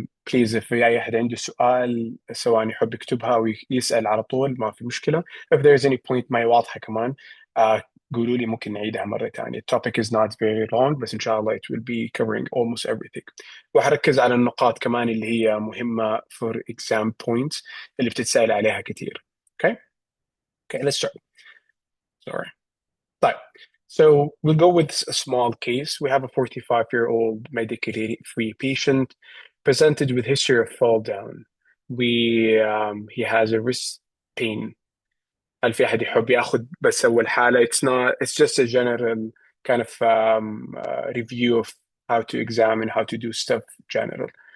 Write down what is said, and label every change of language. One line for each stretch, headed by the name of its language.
English: Please if
Arabic: في أي أحد عنده سؤال سواء يحب يكتبها أو يسأل على طول ما في مشكلة.
English: If there's any point
Arabic: ما هي واضحة كمان قولوا لي ممكن نعيدها مرة ثانية.
English: The topic is not very long
Arabic: بس إن شاء الله
English: it will be covering almost everything.
Arabic: وحركز على النقاط كمان اللي هي مهمة
English: for exam points
Arabic: اللي بتتسأل عليها كتير.
English: Okay? Okay, let's start. Sorry.
Arabic: طيب.
English: So we'll go with a small case. We have a 45-year-old medically free patient presented with history of fall down. He has a wrist pain.
Arabic: هل في أحد يحب ياخذ بس أول حالة؟
English: It's just a general kind of review of how to examine, how to do stuff general.